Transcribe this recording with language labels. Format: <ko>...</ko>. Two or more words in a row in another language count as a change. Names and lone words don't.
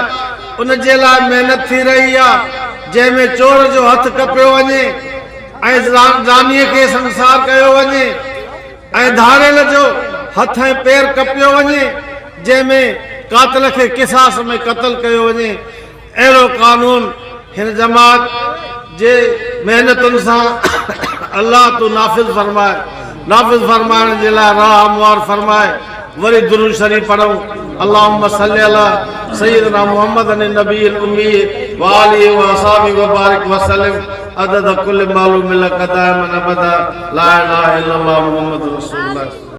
<sd>उन जे लाइ महिनत थी रही आहे जंहिंमें चोर जो हथ कपियो वञे ऐं ज़ानीअ खे संसार कयो वञे ऐं धाड़ेल जो हथ ऐं पेर कपियो वञे, जंहिंमें कातिल खे क़िसास में क़त्ल कयो वञे। अहिड़ो कानून हिन जमात जे महिनतुनि सां अल्लाह तू नाफ़िज़ फरमाए। नाफ़िज़ फरमाइण जे लाइ राह हमवार फरमाए। वरी दुरूद शरीफ पढ़ूं।</sd> <ar>اللهم صل على سيدنا محمد النبي الأمي وآله وأصحابه وبارك وسلم عدد كل معلوم لك دائما أبدا لا إله إلا الله محمد رسول الله.</ar>